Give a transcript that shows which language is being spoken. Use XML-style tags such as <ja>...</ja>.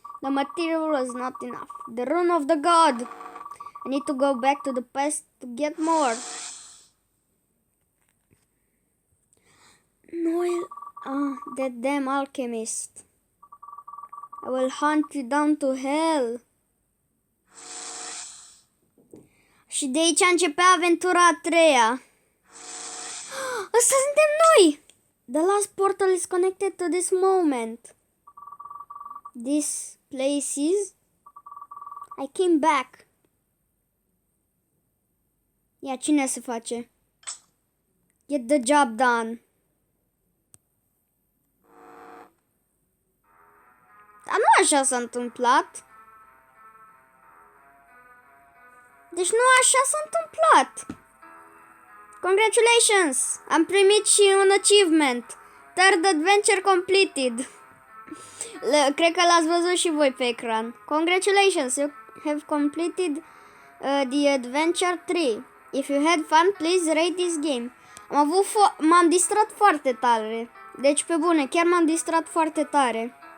<en>The material was not enough. The rune of the god. I need to go back to the past to get more. Noel, that damn alchemist. I will hunt you down to hell.</en> <ro>Și de aici începe aventura a treia. Asta suntem noi!</ro> <en>The last portal is connected to this moment. This place is... I came back.</en> <ro>Ia, cine se face?</ro> <en>Get the job done.</en> <ro>Dar nu așa s-a întâmplat. Deci nu așa s-a întâmplat.</ro> <en>Congratulations!</en> <ro>Am primit și un achievement.</ro> <en>Third adventure completed.</en> <ro>Cred că l-ați văzut și voi pe ecran.</ro> <en>Congratulations, you have completed the adventure 3. If you had fun, please rate this game.</en> <ro>M-am distrat foarte tare. Deci, pe bune, chiar m-am distrat foarte tare.</ro>